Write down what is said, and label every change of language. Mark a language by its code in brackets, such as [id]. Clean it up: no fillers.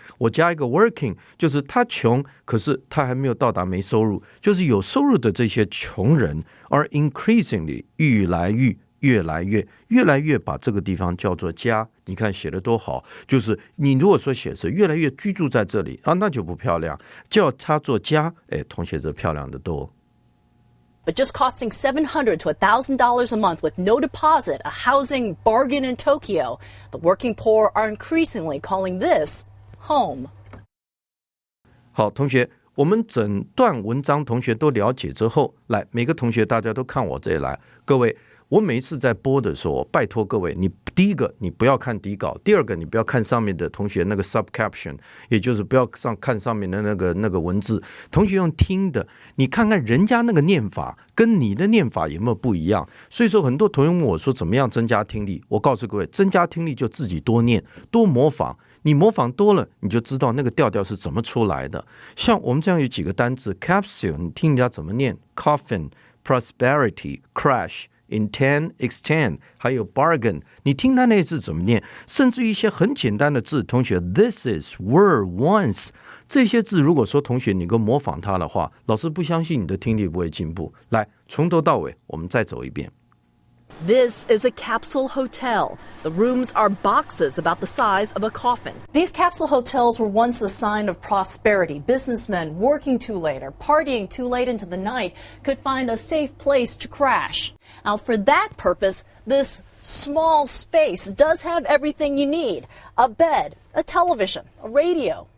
[zh] 我加一个 working， 就是他穷，可是他还没有到达没收入，就是有收入的这些穷人。而 increasingly 越来越把这个地方叫做家。你看写得多好，就是你如果说写是越来越居住在这里啊，那就不漂亮，叫它做家，同学这漂亮的多。 [en] But just costing $700 to $1,000 a month with no deposit, a housing bargain in Tokyo, the working poor are increasingly calling this home. [zh] 好，同学，我们整段文章同学都了解之后，来，每个同学大家都看我这里来，各位。我每一次在播的时候，拜托各位，你第一个你不要看底稿，第二个你不要看上面的同学那个 subcaption， 也就是不要看上面的那个文字，同学用听的，你看看人家那个念法跟你的念法有没有不一样。所以说很多同学问我说怎么样增加听力，我告诉各位，增加听力就自己多念多模仿，你模仿多了你就知道那个调调是怎么出来的。像我们这样有几个单字 capsule， 你听人家怎么念 coffin prosperity crash。intend, extend， 还有 bargain， 你听它那字怎么念？甚至于一些很简单的字，同学 [en] this is, were, once， [zh] 这些字如果说同学你够模仿它的话，老师不相信你的听力不会进步。来，从头到尾我们再走一遍。 [en] This is a capsule hotel. The rooms are boxes about the size of a coffin. These capsule hotels were once a sign of prosperity. Businessmen working too late or partying too late into the night could find a safe place to crash. Now, for that purpose, this small space does have everything you need: a bed, a television, a radio.